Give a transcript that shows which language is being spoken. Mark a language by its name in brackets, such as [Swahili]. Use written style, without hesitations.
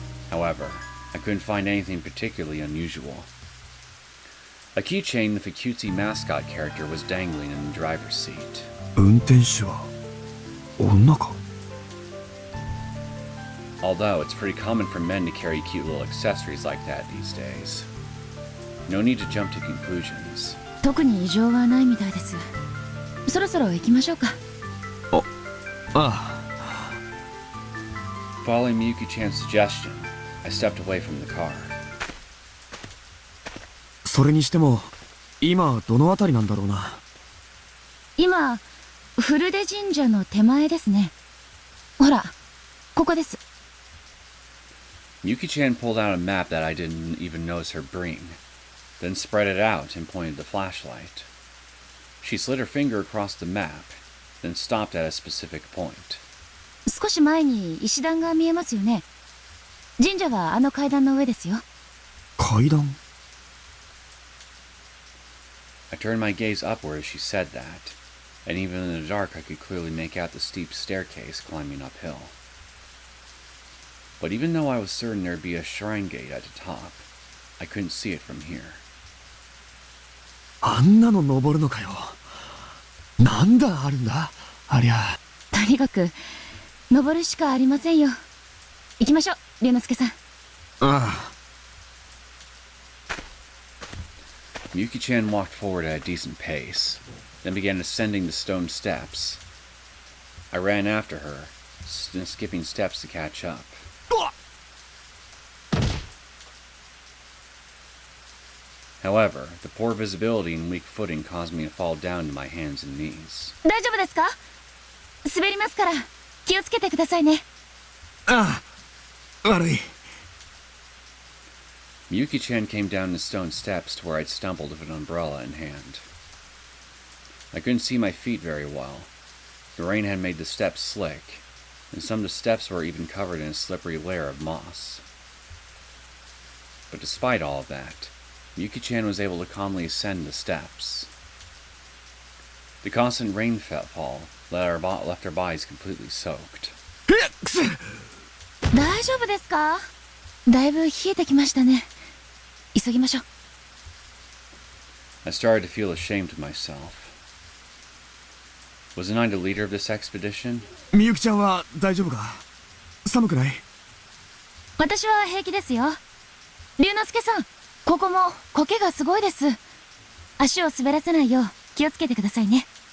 [English] However, I couldn't find anything particularly unusual. A keychain with a cutesy mascot character was dangling in the driver's seat. [Japanese] 運転手は女か？ [English] Although it's pretty common for men to carry cute little accessories like that these days. No need to jump to conclusions. [Japanese] 特に異常はないみたいです。そろそろ行きましょうか。ああ。 [English] Following Miyuki-chan's suggestion, I stepped away from the car. [Japanese] それにしても今どのあたりなんだろうな。今、古出神社の手前ですね。ほら、ここです。 [English] Miyuki-chan pulled out a map that I didn't even notice her bring, then spread it out and pointed the flashlight. She slid her finger across the map, then stopped at a specific point. [Japanese] 少し前に石段が見えますよね。神社はあの階段の上ですよ。階段？ [English] I turned my gaze upward as she said that, and even in the dark I could clearly make out the steep staircase climbing uphill. But even though I was certain there'd be a shrine gate at the top, I couldn't see it from here. [Japanese] あんなの登るのかよ。なんだあるんだありゃ。とにかく登るしかありませんよ。行きましょう、龍之介さん。ああ。 [English] Miyuki-chan walked forward at a decent pace, then began ascending the stone steps. I ran after her, skipping steps to catch up. However, the poor visibility and weak footing caused me to fall down to my hands and knees. [Japanese] 大丈夫ですか？滑りますから気をつけてくださいね。ああ、悪い。 [English] Miyuki-chan came down the stone steps to where I'd stumbled with an umbrella in hand. I couldn't see my feet very well. The rain had made the steps slick, and some of the steps were even covered in a slippery layer of moss. But despite all of that, Miyuki-chan was able to calmly ascend the steps. The constant rainfall left our bodies completely soaked. [Japanese] 大丈夫ですか？だいぶ冷えてきましたね。急ぎましょう。 [English] I started to feel ashamed of myself. Wasn't I the leader of this expedition? [Japanese] みゆきちゃんは大丈夫か？寒くない？私は平気ですよ。龍之介さん、ここも苔がすごいです。足を滑らせないよう気をつけてくださいね。